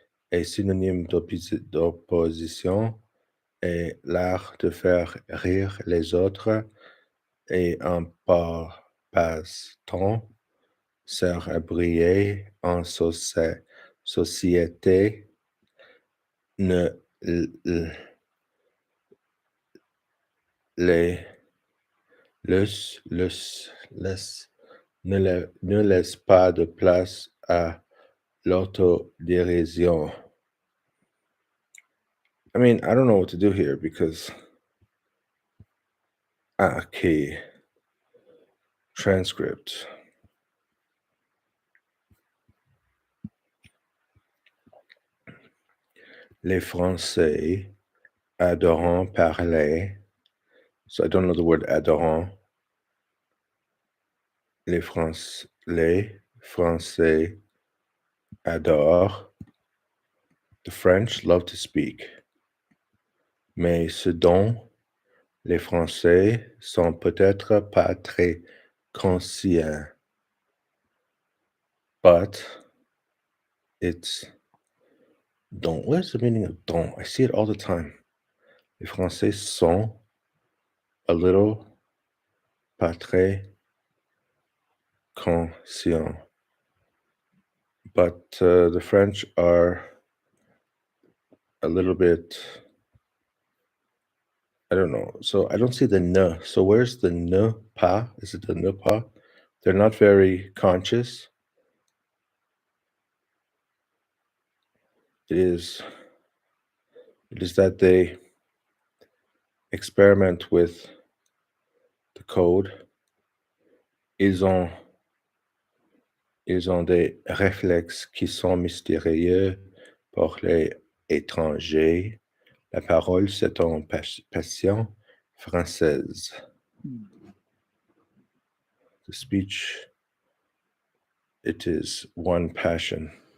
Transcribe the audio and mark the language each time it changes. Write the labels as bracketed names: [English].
[French] Est synonyme d'opposition et l'art de faire rire les autres et un passe-temps sert à briller en société, ne les laisse, ne laisse pas de place à l'autodérision. [English] I mean, I don't know what to do here because okay. Transcript. [French] Les Français adorent parler. [English] So I don't know the word adorant. [French] Les Français adorent. [English] The French love to speak. [French] Mais ce dont les Français sont peut-être pas très conscients. [English] But It's donc. What is the meaning of donc? I see it all the time. [French] Les Français sont [English] a little, [French] pas très conscients. [English] But the French are a little bit, I don't know. So I don't see the ne. So where's the ne pas? Is it the ne pas? They're not very conscious. It is that they experiment with the code. [French] Ils ont des réflexes qui sont mystérieux pour les étrangers. La parole, c'est une passion française. [English] The speech, it is one passion.